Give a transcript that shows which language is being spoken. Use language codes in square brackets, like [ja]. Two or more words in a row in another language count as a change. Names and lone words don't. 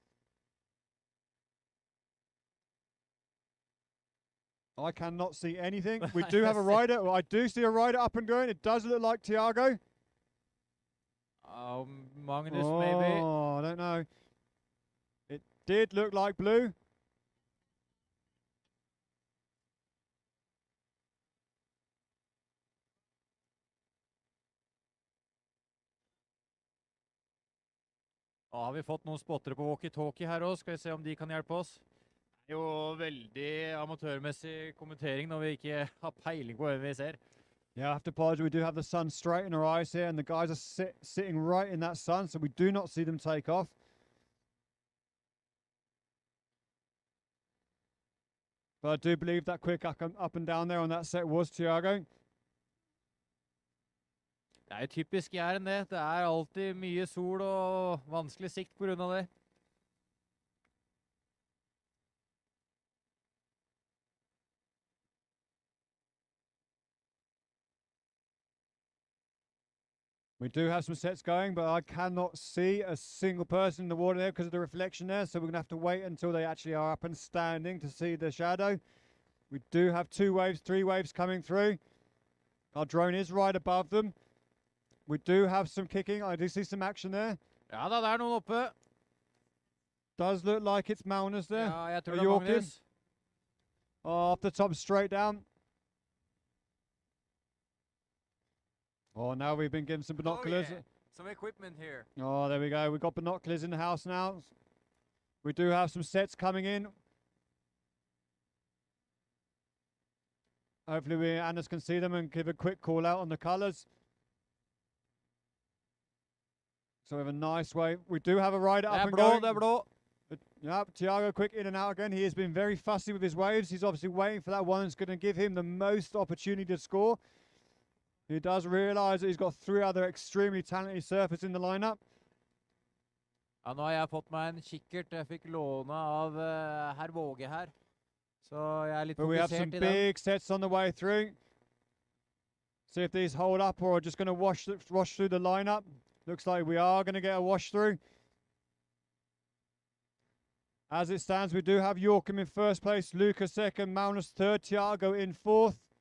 [en] I cannot see anything. We do have a rider. Well, I do see a rider up and going. It does look like Thiago. Magnus, oh, maybe. I don't know. It did look like blue. [no] Nå har vi fått noen spottere på walkie-talkie her også. Skal vi se om de kan hjelpe oss. Det er jo veldig amatørmessig kommentering når vi ikke har peiling på hvem vi ser. [en] Yeah, I have to apologize. We do have the sun straight in our eyes here, and the guys are sitting right in that sun, so we do not see them take off. But I do believe that quick up and down there on that set was Thiago. [no] Det er jo typisk Jæren det. Det er alltid mye sol og vanskelig sikt på grunn av det. [en] We do have some sets going, but I cannot see a single person in the water there because of the reflection there. So we're going to have to wait until they actually are up and standing to see the shadow. We do have 2 waves, 3 waves coming through. Our drone is right above them. We do have some kicking. I do see some action there. [no] Ja da, det er noen oppe. [en] Does look like it's Magnus there. [no] Ja, jeg tror [en] Are [no] det er [en] you walking? Magnus. Off the top, straight down. Oh, now we've been given some binoculars. Oh, yeah. Some equipment here. Oh, there we go. We've got binoculars in the house now. We do have some sets coming in. Hopefully Anders can see them and give a quick call out on the colours. So we have a nice wave. We do have a rider up and going. [no] Det er blå. [en] Yep, Thiago quick in and out again. He has been very fussy with his waves. He's obviously waiting for that one that's going to give him the most opportunity to score. He does realise that he's got 3 other extremely talented surfers in the lineup. [no] Ja, nå har jeg fått meg en kikkert. Jeg fikk låne av herr Våge her. Så jeg er litt [en] But we have some [no] fokusert i den. [en] big sets on the way through. See if these hold up or are just going to wash through the lineup. Looks like we are going to get a wash through. As it stands, we do have Yorkum in first place, Luca second, Magnus third, Thiago in fourth.